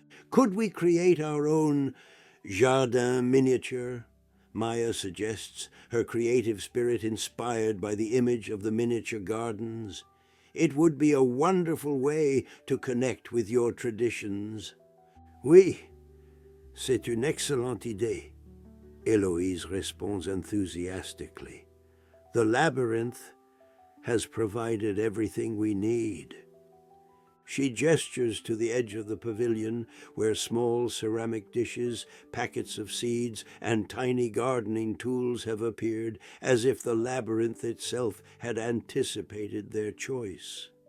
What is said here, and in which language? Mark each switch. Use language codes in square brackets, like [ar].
[en] Could we create our own [fr] jardin miniature? [en] Maya suggests, her creative spirit inspired by the image of the miniature gardens. It would be a wonderful way to connect with your traditions. [fr] Oui, c'est une excellente idée, [en] Eloise responds enthusiastically. The labyrinth has provided everything we need. She gestures to the edge of the pavilion where small ceramic dishes, packets of seeds, and tiny gardening tools have appeared, as if the labyrinth itself had anticipated their choice.